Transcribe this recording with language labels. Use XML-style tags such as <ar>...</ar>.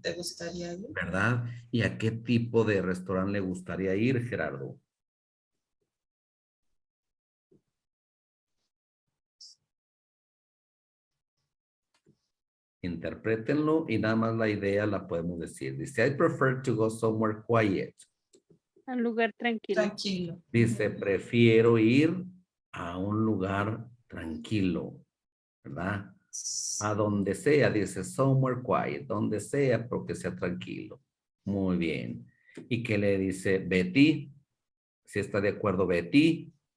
<es>¿Te gustaría ir? ¿Verdad? ¿Y a qué tipo de restaurante le gustaría ir, Gerardo? Interprétenlo y nada más la idea la podemos decir. Dice,</es> <en>I prefer to go somewhere quiet.</en> <es>Un lugar tranquilo. Tranquilo. Dice, prefiero ir a un lugar tranquilo, ¿verdad? A donde sea, dice,</es> <en>somewhere quiet,</en> <es>donde sea, pero que sea tranquilo. Muy bien. ¿Y qué le dice Betty? ¿Si está de acuerdo Betty?</es>